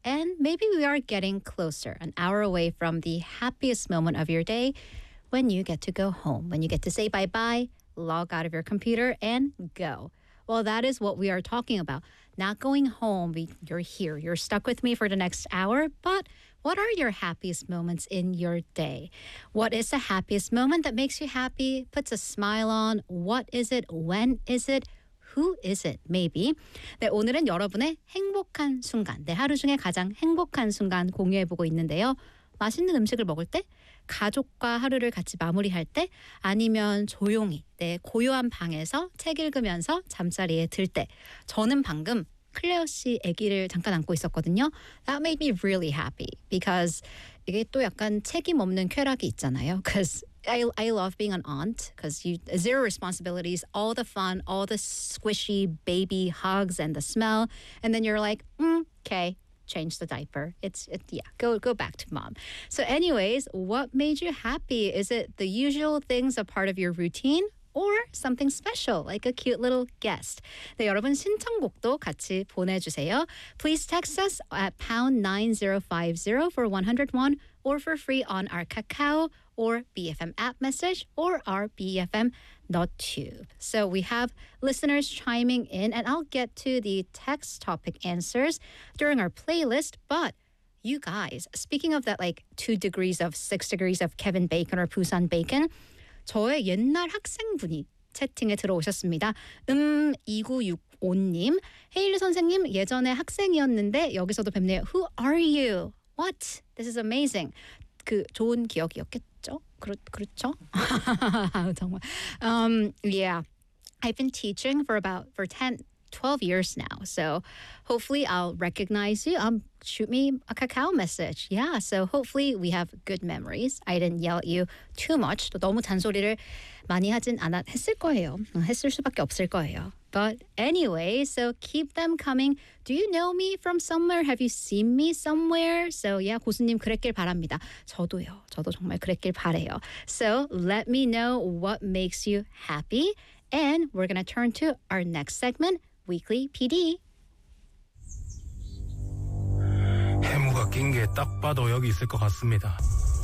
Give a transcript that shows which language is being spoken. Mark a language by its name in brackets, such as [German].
[English] And maybe we are getting closer, an hour away from the happiest moment of your day, when you get to go home, when you get to say bye-bye, log out of your computer, and go. Well, that is what we are talking about. Not going home, you're here. You're stuck with me for the next hour. But what are your happiest moments in your day? What is the happiest moment that makes you happy, puts a smile on? What is it? When is it? Who is it? Maybe. [Korean] 네, 오늘은 여러분의 행복한 순간, 내 하루 중에 가장 행복한 순간 공유해보고 있는데요. 맛있는 음식을 먹을 때, 가족과 하루를 같이 마무리할 때, 아니면 조용히 내 고요한 방에서 책 읽으면서 잠자리에 들 때. 저는 방금 클레어 씨 아기를 잠깐 안고 있었거든요. [English] That made me really happy because [Korean] 이게 또 약간 책임 없는 쾌락이 있잖아요. [English] Because I love being an aunt because you zero responsibilities, all the fun, all the squishy baby hugs and the smell. And then you're like, okay, change the diaper. Go back to mom. So anyways, what made you happy? Is it the usual things a part of your routine or something special like a cute little guest? [Korean] 네, 여러분 신청곡도 같이 보내주세요. [English] Please text us at #9050 for 101 or for free on our Kakao or BFM app message, or our BFM.tube. So we have listeners chiming in, and I'll get to the text topic answers during our playlist, but you guys, speaking of that, like, 6 degrees of Kevin Bacon or Busan Bacon, [Korean] 저의 옛날 학생분이 채팅에 들어오셨습니다. 2965님, 헤일리 선생님, 예전에 학생이었는데 여기서도 뵙네요. [English] Who are you? What? This is amazing. [Korean] 그 좋은 기억이었겠죠? 그렇죠? [English] I've been teaching for about 10-12 years now. So hopefully I'll recognize you. Shoot me a Kakao message. Yeah, so hopefully we have good memories. I didn't yell at you too much. [Korean] 또 너무 잔소리를 많이 하진 않았을 거예요. 했을 수밖에 없을 거예요. [English] But anyway, so keep them coming. Do you know me from somewhere? Have you seen me somewhere? So yeah, [Korean] 고수님 그랬길 바랍니다. 저도요. 저도 정말 그랬길 바래요. [English] So let me know what makes you happy. And we're going to turn to our next segment, Weekly PD. [Korean] 해무가 낀 게 딱 봐도 여기 있을 것 같습니다.